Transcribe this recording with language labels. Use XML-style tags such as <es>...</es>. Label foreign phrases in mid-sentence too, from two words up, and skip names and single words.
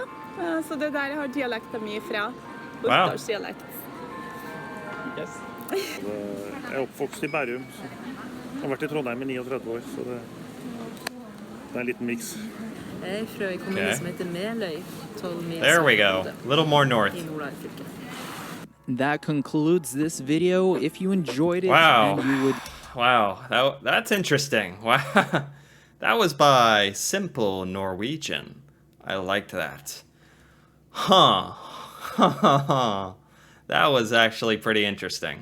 <no>Så det er der jeg har dialekten min fra. Oppdalsdialekt. Yes. Jeg er oppvokst i Bærum. Jeg har vært i Trondheim i 39 år, så det er en liten miks. Jeg er fra en kommune som heter Meløy. 12 mil</no> <en>There we go. A little more north.</en> <no>I Nordland fylke.</no> <en>That concludes this video. If you enjoyed it Wow. and you would... Wow, that's interesting. Wow. That was by Simple Norwegian. I liked that. Huh. That was actually pretty interesting.</en>